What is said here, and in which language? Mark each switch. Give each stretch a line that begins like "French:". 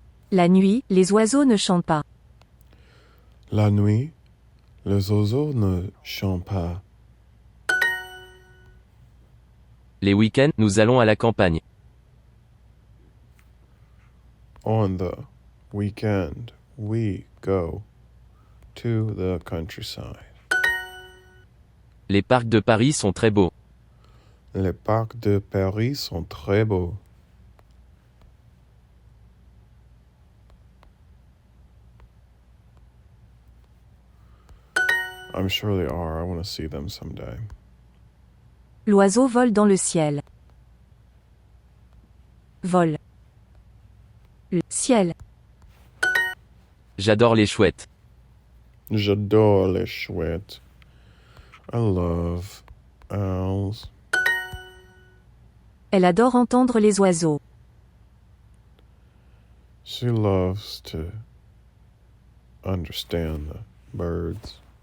French: La nuit, les oiseaux ne chantent pas. La nuit, les oiseaux ne chantent pas. Les week-ends, nous allons à la campagne.
English: On the weekend, we go to the countryside.
French: Les parcs de Paris sont très beaux. Les parcs de Paris sont très beaux.
English: I'm sure they are. I want to see them someday.
French: L'oiseau vole dans le ciel. Vole. Le ciel. J'adore les chouettes. J'adore les chouettes.
English: I love owls.
French: Elle adore entendre les oiseaux.
English: She loves to understand the birds.